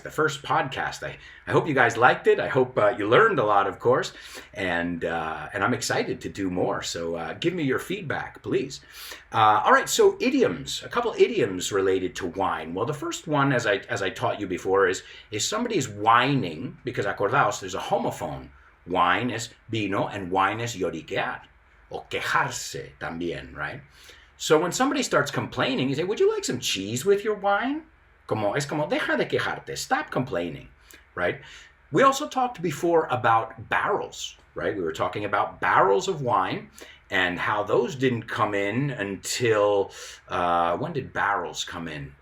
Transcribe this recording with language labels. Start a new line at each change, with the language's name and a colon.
English: The first podcast. I hope you guys liked it. I hope you learned a lot, of course, and I'm excited to do more. So give me your feedback, please. All right, so idioms. A couple idioms related to wine. Well, the first one, as I taught you before, is somebody's whining, because
Spanish: acordaos,
English: there's a homophone.
Spanish: Wine es vino and wine es lloriquear, o quejarse también, right?
English: So when somebody starts complaining, you say, would you like some cheese with your wine?
Spanish: Es como, deja de quejarte,
English: stop complaining, right? We also talked before about barrels, right? We were talking about barrels of wine and how those didn't come in until, when did barrels come in?